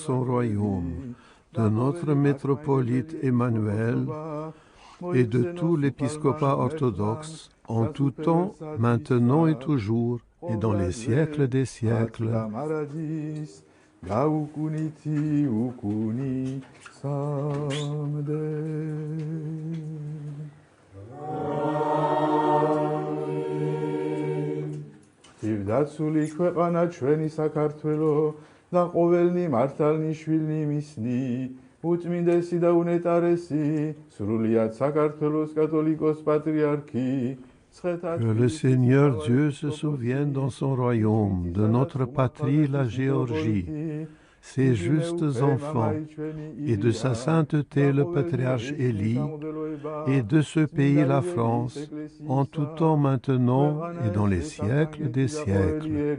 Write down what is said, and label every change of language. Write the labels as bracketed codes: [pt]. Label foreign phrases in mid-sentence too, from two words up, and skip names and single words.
[fr] son royaume de notre métropolite Emmanuel et de tout l'épiscopat orthodoxe, en tout temps, maintenant et toujours, et dans les siècles des siècles. [ka] Tivdatsuli ქვეყანა ჩვენი საქართველო და ყოველნი მართალნი შვილნი მისნი უწმინდესი და უნეტარესი სრულიად საქართველოს კათოლიკოს პატრიარქი [fr] Que le Seigneur Dieu se souvienne dans son royaume de notre patrie, la Géorgie, ses justes enfants, et de sa sainteté le patriarche Élie, et de ce pays la France, en tout temps maintenant et dans les siècles des siècles.